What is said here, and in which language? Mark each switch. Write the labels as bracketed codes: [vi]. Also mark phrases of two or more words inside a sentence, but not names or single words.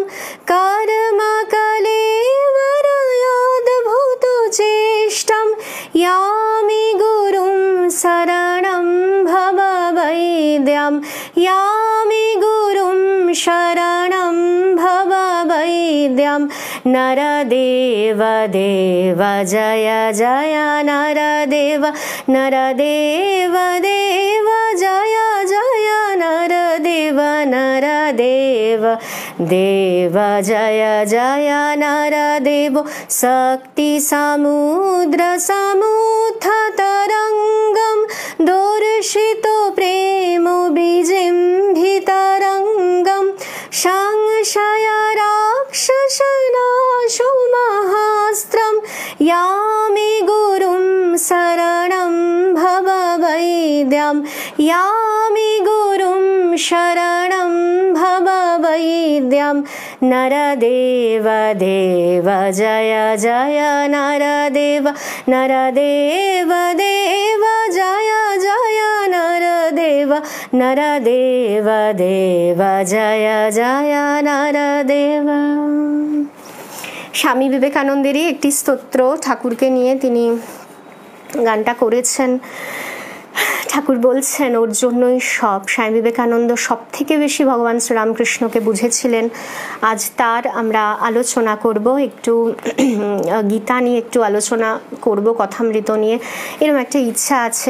[sa] कर्म कलेवरयाद्भुतचेष्टं यामि गुरुं शरणं भववैद्यं, यामि गुरुं शरणं भववैद्यं। नरदेव देव जय जय नरदेव, नरदेव देव जय जय नरदेव, नरदेव देव जय जय नरदेव। शक्ति समुद्र समुद्धतरङ्गं दर्शितो प्रेम विजिम्भितरङ्गं संशय राक्षसनाशुमहास्त्रं यामि गुरुं शरणं भववैद्यं, यामि गुरुं शरणं भववैद्यं। नरदेव देव जय जय नरदेव, नरदेव देव जय जय नरदेव, नरदेव देव जय जय नरदेव। [bn] স্বামী বিবেকানন্দেরই একটি স্তোত্র ঠাকুরকে নিয়ে তিনি গানটা করেছেন। ঠাকুর বলছেন ওর জন্যই সব। স্বামী বিবেকানন্দ সব থেকে বেশি ভগবান শ্রীরামকৃষ্ণকে বুঝেছিলেন। আজ তার আমরা আলোচনা করব, একটু গীতা নিয়ে একটু আলোচনা করব, কথামৃত নিয়ে, এরকম একটা ইচ্ছা আছে।